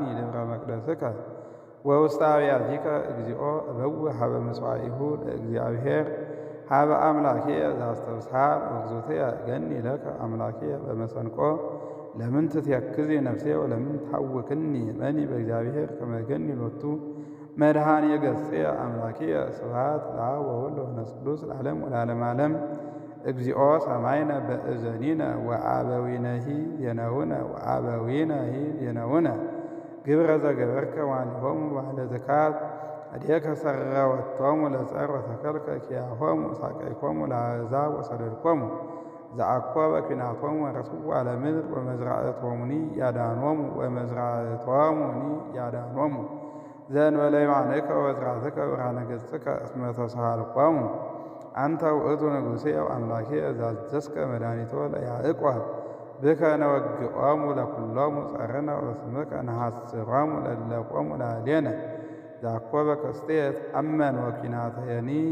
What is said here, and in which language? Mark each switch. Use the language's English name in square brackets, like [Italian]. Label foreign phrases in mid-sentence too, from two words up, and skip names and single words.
[Geez] ደብረ መቅደስከ ወውስተ አብያቲከ እግዚኦ እበውሕ ሀበ ምጽዋኢሁ ለእግዚአብሔር ሀበ አምላኪየ ዘአስተብስሐ ወግዞትየ ገኒ ለከ አምላኪየ በመሰንቆ ለምን ትትየክዚ ነፍስየ ወለምን ትሐውክኒ እመኒ በእግዚአብሔር ከመ ገኒ ሎቱ መድኃኔ ገጽየ አምላኪየ ስብሐት ለአብ ወወልድ ወመንፈስ ቅዱስ ለዓለሙ ለዓለመ ዓለም። እግዚኦ ሰማይነ በእዘኒነ ወአበዊነሂ የነውነ ወአበዊነሂ የነውነ ግብረ ዘገበርከ ዋሊሆሙ ባህለ ዝካት እዴከ ሰረወቶሙ ለጸር ወተከልከ ኪያሆሙ ሳቀይኮሙ ለአሕዛብ ወሰደድኮሙ ዘአኮበ ኲናቶሙ ወረስዋ ለምድር ወመዝራእቶሙኒ ያዳኖሙ ወመዝራእቶሙኒ ያዳኖሙ ዘእንበለ የማንከ ወዝራትከ ብርሃነ ገጽከ እስመ ተሳሃልኮሙ አንተ ውእቱ ንጉሴ አምላኬ ዛዘዝከ መድኃኒቶ ለያዕቆብ ብከ ነወግኦሙ ለኵሎሙ ጸርነ ወስምከ ነሐስሮሙ ለለቆሙ ላዕሌነ ዘአኮበ ቀስቴት አመን ወኪናትየኒ